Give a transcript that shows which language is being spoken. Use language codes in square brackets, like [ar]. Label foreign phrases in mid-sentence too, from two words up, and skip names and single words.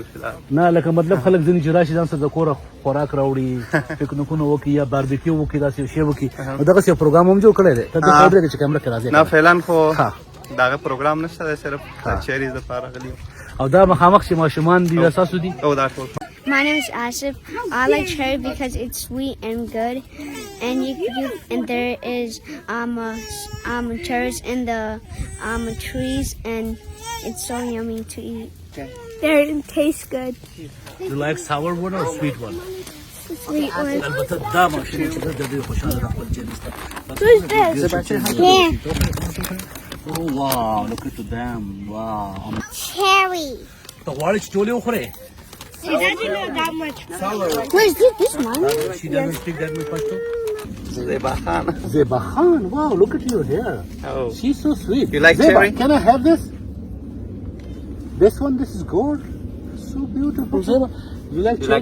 [ps] نه لکه مطلب خلک ځینې چې راشي ځان سره د کوره خوراک راوړي پکنیکونه وکړي یا باربیکیو وکړي داسې شی وکړي دغه څه پروګرام هم جوړ کړی دی ته دا خبره چې کیمرا کې راځي نه فعلا خو دا پروګرام نشته صرف چیرې د پاره راغلی او دا مخامخ چې ماشومان دي اساسو دي او دا ټول [en] My name is Asif. I like cherry because it's sweet and good, and there is cherries in the trees, and it's so yummy to eat. They taste good. You like sour one or sweet one? Sweet one. [ps] البته دا ماشین چې د دې خوشاله د خپل جنس ته. [en] Who's this? Yeah. Oh wow! Look at them! Wow! Cherry. [ps] ته غواړې چې ټولې وخورې؟ [en] She doesn't know that much. Where's this one? She doesn't speak that much Pashto. Zeba Khan. Zeba Khan. Wow! Look at your hair. Oh. She's so sweet. You like Zeba, cherry? can I have this? This one. This is gold. So beautiful. Zeba, you like cherries?